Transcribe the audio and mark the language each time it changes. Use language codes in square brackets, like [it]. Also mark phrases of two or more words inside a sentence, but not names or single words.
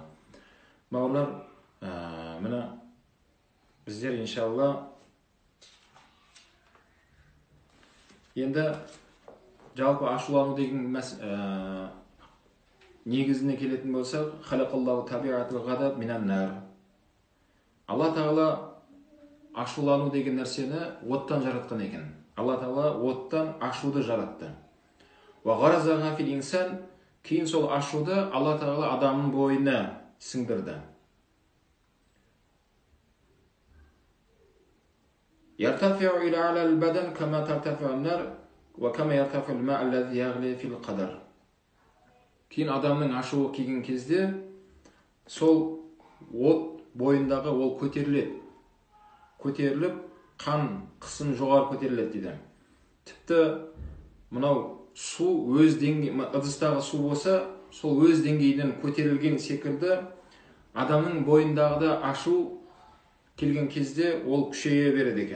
[kk] Бауырлар, мына біздер иншалла енді жалпы ашулану деген негізіне келетін болса, [ar] خلق الله طبيعة الغضب من النار. [kk] Алла Тағала ашулану деген нәрсені оттан жаратқан екен. Алла Тағала оттан ашуды жаратты. [ar] وغرزه في الإنسان, [kk] кейін сол ашуды Алла Тағала адамның бойына сіңдірді. [ar] يرتفع إلى على البدن كما ترتفع نار وكما يرتفع الماء الذي يغلي في القدر. [kk] Кейін адамның ашуы келген кезде сол от бойындағы ол көтеріледі. Көтеріліп, қан қысым жоғары көтеріледі дейді. Тіпті мынау су өз деңгейі, ыдыстағы су болса, сол өз деңгейден көтерілген секілді адамның бойындағыда ашу келген кезде ол күшейе береді екен.